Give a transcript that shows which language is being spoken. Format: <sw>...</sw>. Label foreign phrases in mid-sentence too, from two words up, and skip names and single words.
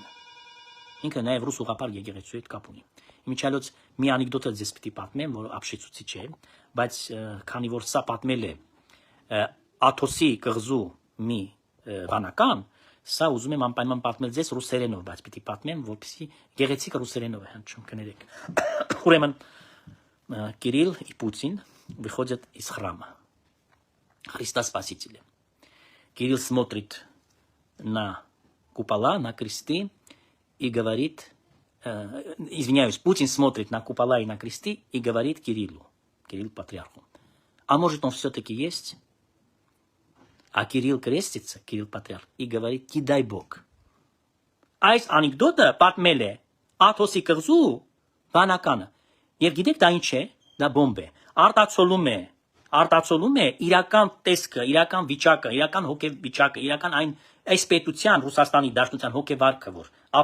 <hy>է։ Ինքը նաև ռուս ուղղափառ եկեղեցու հետ կապ ունի։ Իմիջիալոց մի անեկդոտը ձեզ պիտի պատմեմ, որը ապշեցուցիչ է, բայց քանի որ սա պատմել է Աթոսի կղզու մի վանական, սա ուզում եմ անպայման պատմել ձեզ ռուսերենով, բայց պիտի պատմեմ, որպեսզի գեղեցիկը ռուսերենով է հնչում, կներեք։ Ուրեմն</hy> <ru>Кирилл и Путин выходят из храма. Христа Спасителя. Кирилл смотрит на купола, на кресты и говорит, извиняюсь, Путин смотрит на купола и на кресты и говорит Кириллу, Кирилл патриарху, а может он все-таки есть? А Кирилл крестится, Кирилл патриарх, и говорит, кидай Бог.</ru> <hy>Այս անեկդոտը պատմել է Աթոսի կղզու վանականը։ Եվ գիտեք դա ինչ է? Դա բոմբ է։ Արտացոլում է իրական տեսքը, իրական վիճակը, իրական հոգեվիճակը, իրական այն այս պետության Ռուսաստանի Դաշնության հոգեվարքը, որ ապրում</hy>